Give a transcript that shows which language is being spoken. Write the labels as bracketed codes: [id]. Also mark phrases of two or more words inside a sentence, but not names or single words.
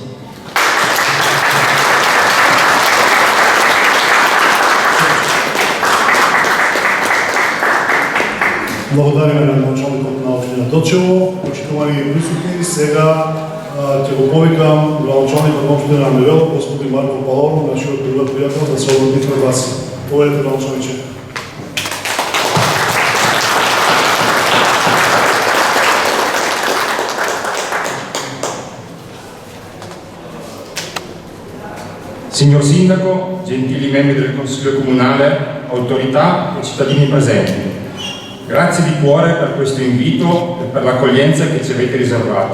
[mk] Благодариме на началникот на општина Делчево. Почитувани присутни, сега ќе го повикам градоначалникот на општина Невел, господин Марко Палоро, нашиот добар пријател, да се обрати пред вас. Поведете, градоначалниче. [it] Signor Sindaco, gentili membri del Consiglio Comunale, autorità e cittadini presenti, grazie di cuore per questo invito e per l'accoglienza che ci avete riservato.